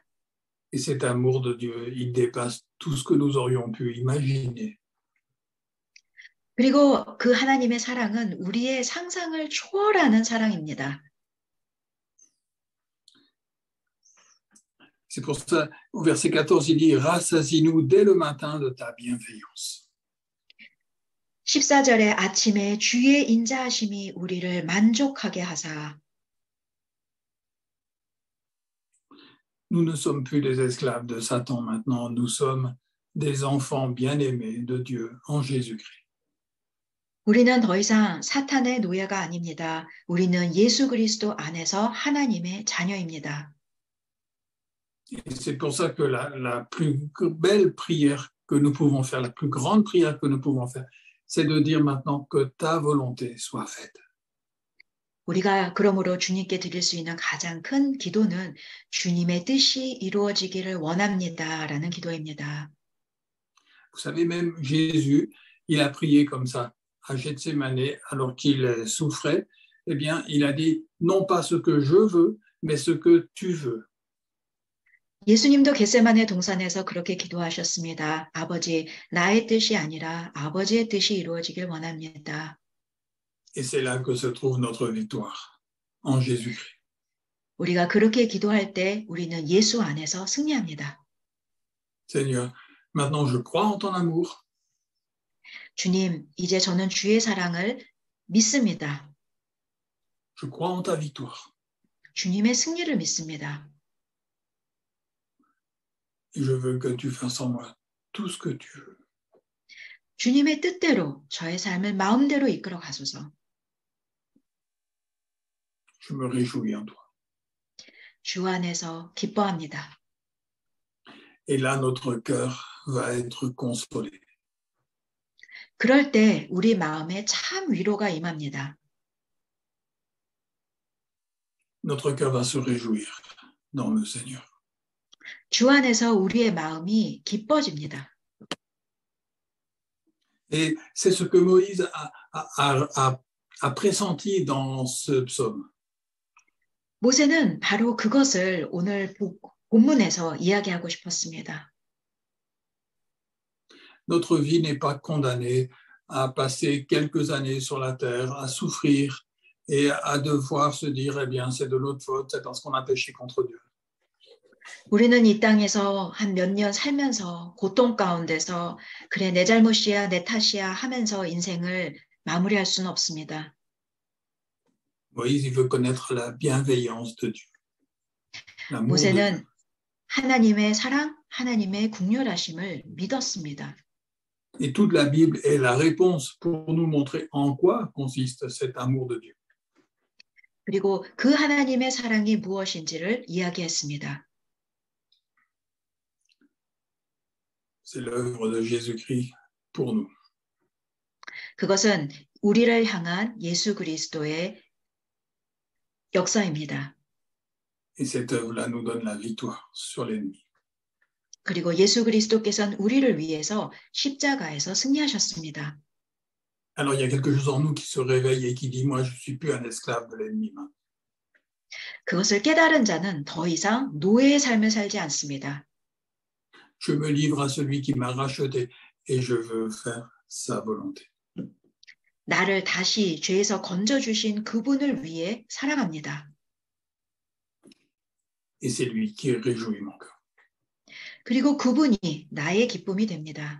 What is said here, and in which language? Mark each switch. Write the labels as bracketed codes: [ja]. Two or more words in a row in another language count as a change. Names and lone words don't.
[fr] Et cet amour de Dieu, il dépasse tout ce que nous aurions pu imaginer. [ko] 그리고 그 하나님의 사랑은 우리의 상상을 초월하는 사랑입니다. [fr] C'est pour ça, au verset 14, il dit « Rassasie-nous dès le matin de ta bienveillance. » [ko] 14절에 아침에 주의 인자하심이 우리를 만족하게 하사. [fr] Nous ne sommes plus des esclaves de Satan maintenant, nous sommes des enfants bien-aimés de Dieu en Jésus-Christ. [ko] 우리는 더 이상 사탄의 노예가 아닙니다. 우리는 예수 그리스도 안에서 하나님의 자녀입니다. [fr] Et c'est pour ça que la plus belle prière que nous pouvons faire, la plus grande prière que nous pouvons faire, c'est de dire maintenant que ta volonté soit faite. [ko] 우리가 그러므로 주님께 드릴 수 있는 가장 큰 기도는 주님의 뜻이 이루어지기를 원합니다라는 기도입니다. [fr] Vous savez, même Jésus, il a prié comme ça à Gethsémané alors qu'il souffrait. Eh bien, il a dit non pas ce que je veux, mais ce que tu veux. [ko] 예수님도 겟세마네 동산에서 그렇게 기도하셨습니다. 아버지, 나의 뜻이 아니라 아버지의 뜻이 이루어지길 원합니다. [fr] Et c'est là que se trouve notre victoire, en Jésus-Christ. [ko] 우리가 그렇게 기도할 때 우리는 예수 안에서 승리합니다. [fr] Seigneur, maintenant je crois en ton amour. [ko] 주님, 이제 저는 주의 사랑을 믿습니다. [fr] Je crois en ta victoire. [ko] 주님의 승리를 믿습니다. [fr] Et je veux que tu fasses en moi tout ce que tu veux. [ko] 주님의 뜻대로 저의 삶을 마음대로 이끌어 가소서. [fr] Je me réjouis en toi. [ko] 주 안에서 기뻐합니다. [fr] Et là, notre cœur va être consolé. [ko] 그럴 때 우리 마음에 참 위로가 임합니다. [fr] Notre cœur va se réjouir dans le Seigneur. [ko] 주 안에서 우리의 마음이 기뻐집니다. [fr] Et c'est ce que Moïse a pressenti dans ce psaume. [ko] 모세는 바로 그것을 오늘 본문에서 이야기하고 싶었습니다. [fr] Notre vie n'est pas condamnée à passer quelques années sur la terre, à souffrir et à devoir se dire, eh bien, c'est de notre faute, c'est parce qu'on a péché contre Dieu. [ko] 우리는 이 땅에서 한 몇 년 살면서 고통 가운데서 그래 내 잘못이야 내 탓이야 하면서 인생을 마무리할 수는 없습니다. [fr] Moïse, il veut connaître la bienveillance de Dieu. [ko] 모세는 하나님의 사랑 하나님의 국률하심을 믿었습니다. [fr] Et toute la Bible est la réponse pour nous montrer en quoi consiste cet amour de Dieu. [ko] 그리고 그 하나님의 사랑이 무엇인지를 이야기했습니다. [fr] C'est l'œuvre de Jésus-Christ pour nous. [ko] 그것은 우리를 향한 예수 그리스도의 역사입니다. [fr] Et cette œuvre-là nous donne la victoire sur l'ennemi. [ko] 그리고 예수 그리스도께서는 우리를 위해서 십자가에서 승리하셨습니다. [fr] Alors il y a quelque chose en nous qui se réveille et qui dit, moi je ne suis plus un esclave de l'ennemi. [ko] 그것을 깨달은 자는 더 이상 노예의 삶을 살지 않습니다. [fr] Je me livre à celui qui m'a racheté et je veux faire sa volonté. [ko] 나를 다시 죄에서 건져주신 그분을 위해 살아갑니다. [fr] Et c'est lui qui réjouit mon cœur. [ko] 그리고 그분이 나의 기쁨이 됩니다.